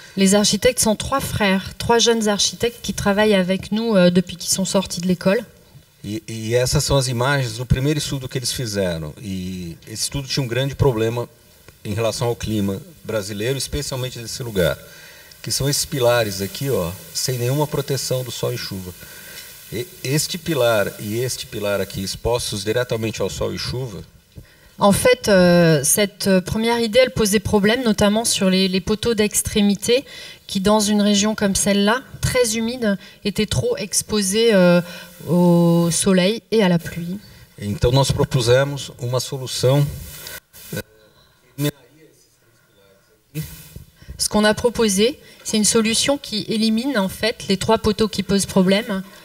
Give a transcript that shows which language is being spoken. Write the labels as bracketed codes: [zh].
[fr] Les architectes sont 3 frères, 3 jeunes architectes qui travaillent avec nous depuis qu'ils sont sortis de l'école. [pt] E essas são as imagens do primeiro estudo que eles fizeram. E esse estudo tinha um grande problema em relação ao clima brasileiro, especialmente desse lugar, que são esses pilares aqui, ó, sem nenhuma proteção do sol e chuva. Este pilar e este pilar aqui expostos diretamente ao sol e chuva. [fr] En fait, cette première idée, elle posait problème, notamment sur les poteaux d'extrémité, qui dans une région comme celle-là, très humide, étaient trop exposés au soleil et à la pluie. [pt] Então nós propusemos uma solução. [fr] Ce qu'on a proposé, c'est une solution qui élimine en fait les 3 poteaux qui posent problème.